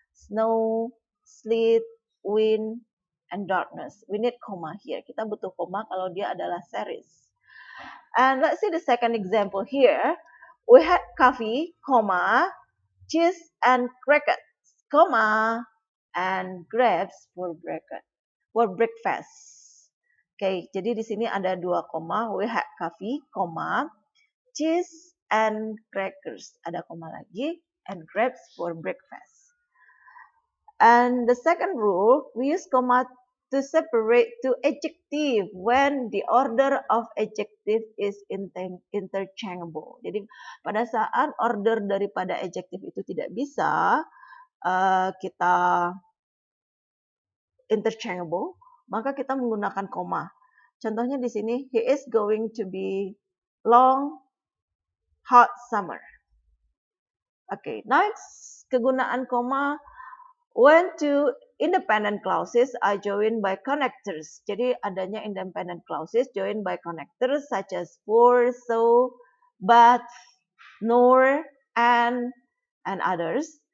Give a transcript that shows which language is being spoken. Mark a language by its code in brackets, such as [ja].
[en] Snow, sleet, wind, and darkness. We need comma here. [id] Kita butuh comma kalau dia adalah series. [en] And let's see the second example here. We had coffee, cheese and crackers, and grapes for breakfast. [id] Oke, jadi di sini ada dua koma. [en] We had coffee, cheese and crackers. [id] Ada koma lagi, [en] and grapes for breakfast. And the second rule, we use comma to separate two adjective when the order of adjective is interchangeable. [id] Jadi pada saat order daripada adjective itu tidak bisa kita interchangeable, maka kita menggunakan koma. Contohnya di sini, [en] he is going to be long, hot summer. Okay, next, [id] kegunaan koma [en] when two independent clauses are joined by connectors. [id] Jadi adanya [en] independent clauses joined by connectors such as for, so, but, nor, and others.